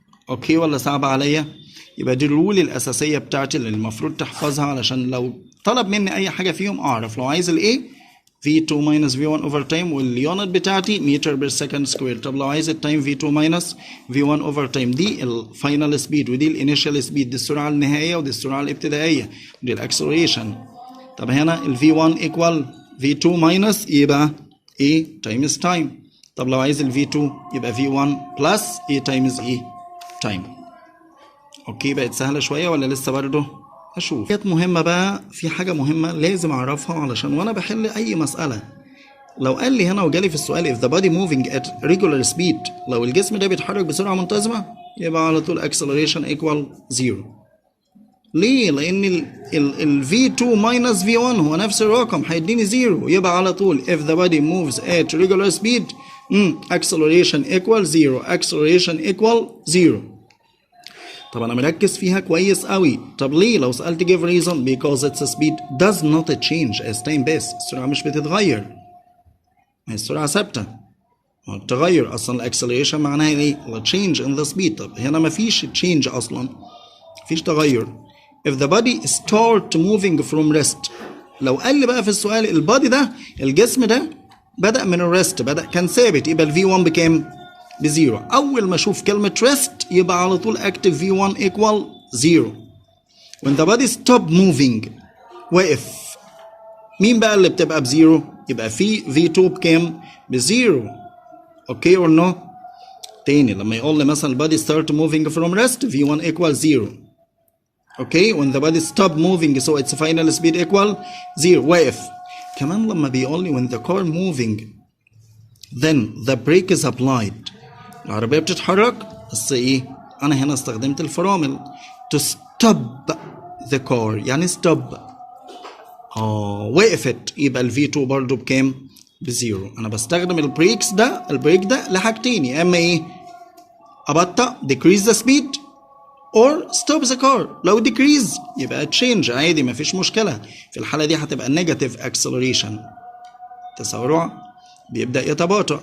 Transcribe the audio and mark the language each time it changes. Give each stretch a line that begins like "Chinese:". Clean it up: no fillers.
Arabic: اوكي ولا صعب عليا؟ يبقى دي الرول الاساسيه بتاعتي اللي المفروض تحفظها علشان لو طلب مني اي حاجه فيهم اعرف. لو عايز الايه V2 minus V1 over time واليونت بتاعتي متر بير سكند سكوير. طب لو عايز التايم V2 minus V1 over time، دي الفاينل سبيد ودي الانيشال سبيد، دي السرعه النهائيه ودي السرعه الابتدائيه ودي الاكسلريشن.
English: طب هنا ال V1 equal V2 minus يبقى A times time. طب لو عايز ال V2 يبقى V1 plus A times A time.
Arabic: اوكي بقت سهله شويه ولا لسه برضه؟ اشوف. حاجات مهمه بقى، في حاجه مهمه لازم اعرفها علشان وانا بحل اي مساله. لو قال لي هنا وجالي في السؤال
English: if the body moving at regular speed،
Arabic: لو الجسم ده بيتحرك بسرعه منتظمه يبقى على طول acceleration equal 0. ليه؟ لان ال V2 minus V1 هو نفس الرقم هيديني 0، يبقى على طول
English: if the body moves at regular speed acceleration equal 0 acceleration equal 0.
Arabic: طب انا مركز فيها كويس قوي. طب ليه؟ لو سألت
English: give reason because its speed does not change as time passes.
Arabic: السرعة مش بتتغير، السرعة ثابتة. التغير اصلا الاكسلريشن معناها ايه؟ change in the speed. طب هنا مفيش change اصلا، مفيش تغير.
English: if the body start moving from rest،
Arabic: لو قال لي بقى في السؤال البادي ده الجسم ده بدأ من الريست، بدأ كان ثابت، يبقى ال V1 بكام؟ بزيرو. أول ما أشوف كلمة rest يبقى على طول أكتب V1 equal 0.
English: when the body stop moving
Arabic: وقف، مين بقى اللي بتبقى بزيرو؟ يبقى في V2 بكام؟ بزيرو. اوكي or no؟ تاني لما يقول لي مثلا البادي
English: start moving from rest
Arabic: V1 equal 0.
English: Okay when the body stop moving so its final speed equal 0 وقف. كمان لما بيقول لي when the car moving then the brake is applied
Arabic: العربية بتتحرك بس ايه؟ أنا هنا استخدمت الفرامل
English: to stop the car يعني stop.
Arabic: وقفت يبقى ال V2 برضه بكام؟ بزيرو. أنا بستخدم البريك ده لحاجتين، يا إما إيه؟ أبطأ
English: decrease the speed or stop the car.
Arabic: لو decrease يبقى change عادي مفيش مشكلة. في الحالة دي هتبقى negative acceleration تسارع بيبدأ يتباطأ.